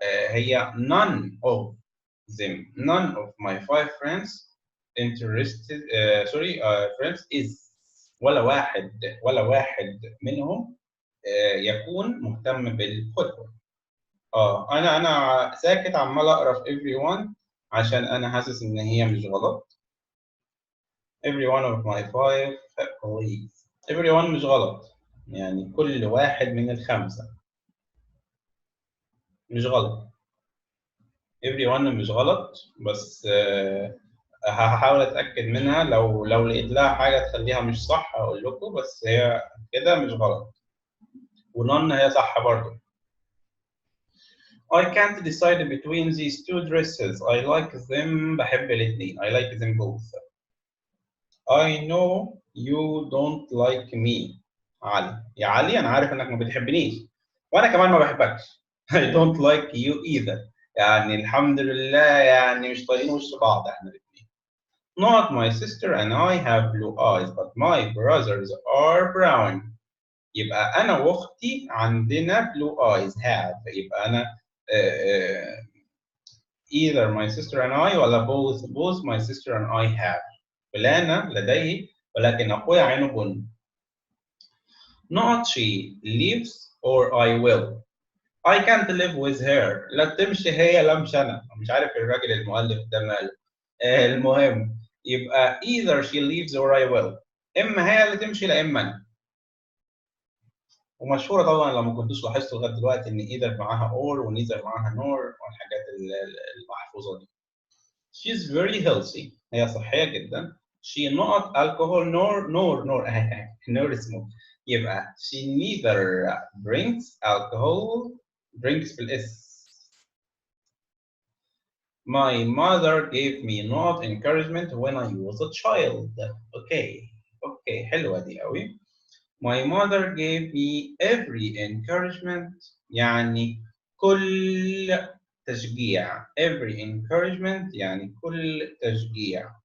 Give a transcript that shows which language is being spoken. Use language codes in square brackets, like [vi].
[ar] هي [en] none of them. None of my 5 friends interested. Friends is [ar] ولا واحد منهم يكون مهتم بالفوتبول. انا ساكت عمال اقرا في everyone عشان انا حاسس ان هي مش غلط. [en] Every one of my 5 colleagues. [ar] Everyone مش غلط. يعني كل واحد من الخمسة مش غلط. Everyone مش غلط بس هحاول اتاكد منها لو لقيت لها حاجه تخليها مش صح هقول لكم بس هي كده مش غلط. ونون هي صح برضه. [en] I can't decide between these 2 dresses. I like them. [ar] بحب الاثنين. [en] I like them both. I know you don't like me. علي. [ar] يا علي أنا عارف إنك ما بتحبنيش. وأنا كمان ما بحبكش. [en] I don't like you either. [ar] يعني الحمد لله يعني مش طايقين وش بعض إحنا الاثنين. [en] Not my sister and I have blue eyes, but my brothers are brown. [ar] يبقى أنا وأختي عندنا [en] blue eyes have. [ar] يبقى أنا [en] either my sister and I [ar] ولا [en] both my sister and I have. [ar] فلانة لديه ولكن أخويا عينه بني. [en] Not she lives or I will. I can't live with her. [ar] لا تمشي هي لا مش أنا. مش عارف الراجل المؤلف ده ماله. المهم يبقى [en] either she lives or I will. [ar] إما هي اللي تمشي لا إما أنا. ومشهورة طبعا لو ما كنتوش لاحظتوا لغاية دلوقتي إن either معاها or و neither معاها nor والحاجات المحفوظة دي. [en] She's very healthy. [ar] هي صحية جدا. [en] She not alcohol nor nor smoke. يبقى she neither drinks alcohol drinks بالاس. My mother gave me not encouragement when I was a child. [ar] Okay حلوة دي قوي. [en] My mother gave me every encouragement [ar] يعني كل تشجيع. [en] every encouragement [ar] يعني كل تشجيع.